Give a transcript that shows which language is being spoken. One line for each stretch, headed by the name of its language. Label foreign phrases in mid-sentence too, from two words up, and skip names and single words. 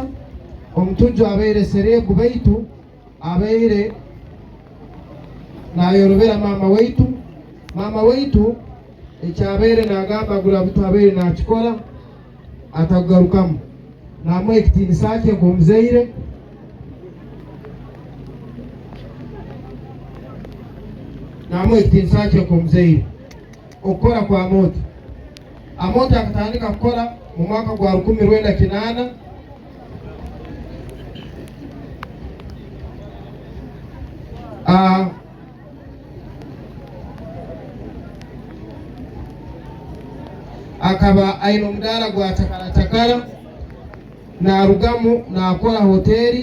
Tooro: Omutujju abeire serebu baitu abeire nayorobera maama waitu. Maama waitu ekyabeire nagamba Gravity abeire nakikola atakugarukamu, namuha ekitiinisa kye nk'omuzaire. Okukola kwa Amooti, Amooti akatandika kukola mu mwaka gwa 1998. Akaba aina omudaala gwa takala narugamu nakola hoteri.